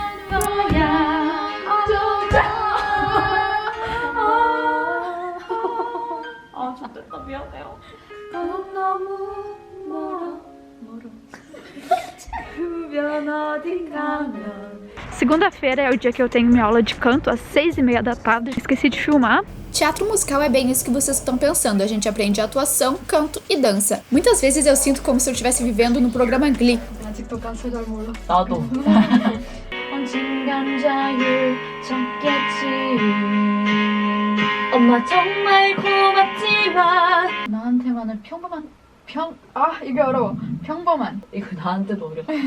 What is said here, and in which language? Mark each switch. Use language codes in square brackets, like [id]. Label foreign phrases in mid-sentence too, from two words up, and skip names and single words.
[pt] Segunda-feira é o dia que eu tenho minha aula de canto às 6h30 da tarde. Esqueci de filmar. Teatro musical é bem isso que vocês estão pensando. A gente aprende atuação, canto e dança. Muitas vezes eu sinto como se eu estivesse vivendo no programa Glee. [ko] 아직도 가사 잘 몰라. 나도. 언젠간 자유롭겠지. 엄마 정말 고맙지만 나한테만은 이게 어려워. 평범한. 이거 나한테도 어려워.